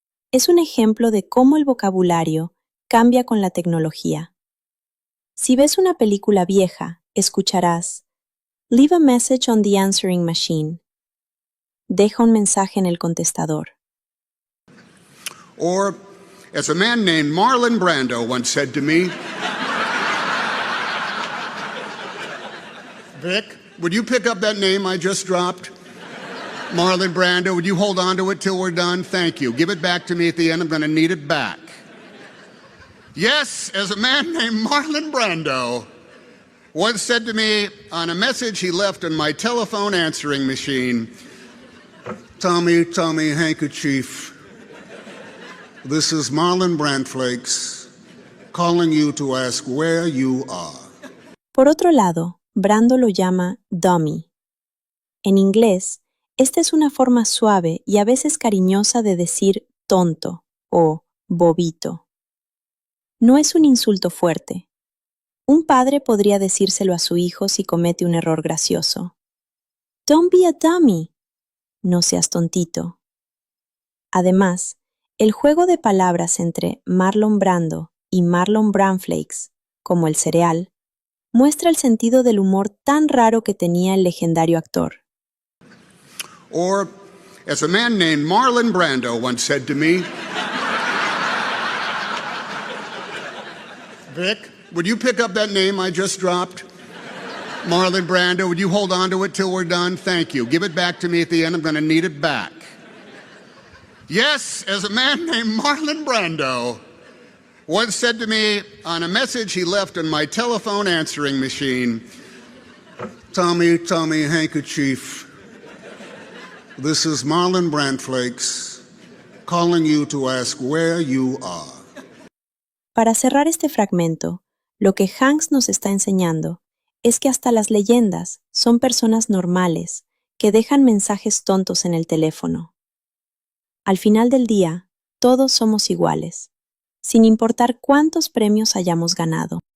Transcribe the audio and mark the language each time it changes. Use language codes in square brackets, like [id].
[es] Es un ejemplo de cómo el vocabulario cambia con la tecnología. Si ves una película vieja, escucharás [en] "Leave a message on the answering machine". [es] Deja un mensaje en el contestador. [en] Or, as a man named Marlon Brando once said to me, Vic, would you pick up that name I just dropped? Marlon Brando, would you hold on to it till we're done? Thank you. Give it back to me at the end. I'm going to need it back. Yes, as a man named Marlon Brando once said to me on a message he left on my telephone answering machine, Tommy, handkerchief. This is Marlon Brandflakes calling you to ask where you are. [es] Por otro lado, Brando lo llama dummy. En inglés, esta es una forma suave y a veces cariñosa de decir tonto o bobito. No es un insulto fuerte. Un padre podría decírselo a su hijo si comete un error gracioso. [en] Don't be a dummy. [es] No seas tontito. Además, el juego de palabras entre Marlon Brando y Marlon Brandflakes, como el cereal, muestra el sentido del humor tan raro que tenía el legendario actor. [en] Or, as a man named Marlon Brando once said to me, Vic, would you pick up that name I just dropped? Marlon Brando, would you hold on to it till we're done? Thank you. Give it back to me at the end. I'm going to need it back. Yes, as a man named Marlon Brando once said to me on a message he left on my telephone answering machine, Tommy, handkerchief. This is Marlon Brandflakes calling you to ask where you are. [es] Para cerrar este fragmento, lo que Hanks nos está enseñando es que hasta las leyendas son personas normales que dejan mensajes tontos en el teléfono. Al final del día, todos somos iguales, sin importar cuántos premios hayamos ganado.